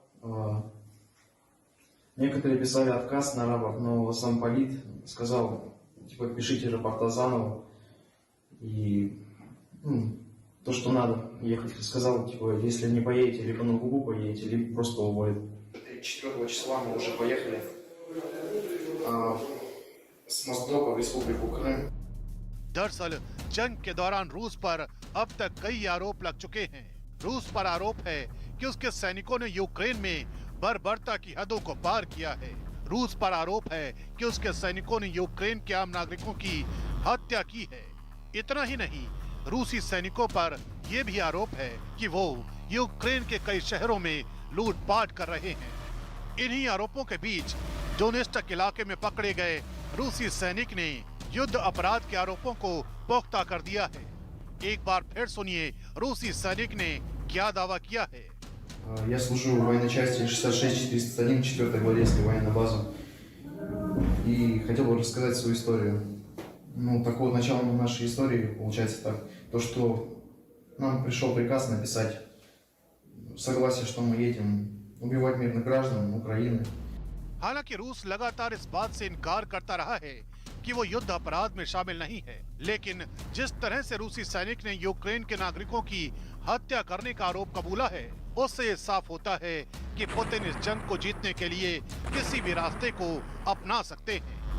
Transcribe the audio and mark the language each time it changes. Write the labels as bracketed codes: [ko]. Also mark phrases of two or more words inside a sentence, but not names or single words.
[ru] Некоторые писали отказ на рапорт, но сам полит сказал, типа, пишите рапорта заново. И то, что надо ехать, сказал, типа, если не поедете, либо на Гугу поедете, либо просто уволят. 4 числа мы уже поехали с Моздока в Республику Крым. [hi] दरअसल जंग के दौरान रूस पर अब तक कई आरोप लग चुके हैं। रूस पर आरोप है कि उसके सैनिकों ने यूक्रेन में बर्बरता की हदों को पार किया है। रूस पर आरोप है कि उसके सैनिकों ने यूक्रेन के आम नागरिकों की हत्या की है। इतना ही नहीं, रूसी सैनिकों पर यह भी आरोप है कि वो यूक्रेन के कई शहरों में लूटपाट कर रहे हैं। इन्हीं आरोपों के बीच डोनेस्टक इलाके में पकड़े गए रूसी सैनिक ने युद्ध अपराध के आरोपों को पुख्ता कर दिया है। एक बार फिर सुनिए रूसी सैनिक ने क्या दावा किया है। [ru] Я служу в военной части 66-401, 4-й гвардейской военной базы. И хотел бы рассказать свою историю. Ну, такого начала нашей истории получается так. То, что нам пришел приказ написать согласие, что мы едем убивать мирных граждан Украины. [hi] हालांकि रूस लगातार इस बात से इनकार करता रहा है कि वो युद्ध अपराध में शामिल नहीं है, लेकिन जिस तरह से रूसी सैनिक ने यूक्रेन के नागरिकों की हत्या करने का आरोप कबूला है, उससे ये साफ होता है कि पुतिन इस जंग को जीतने के लिए किसी भी रास्ते को अपना सकते हैं।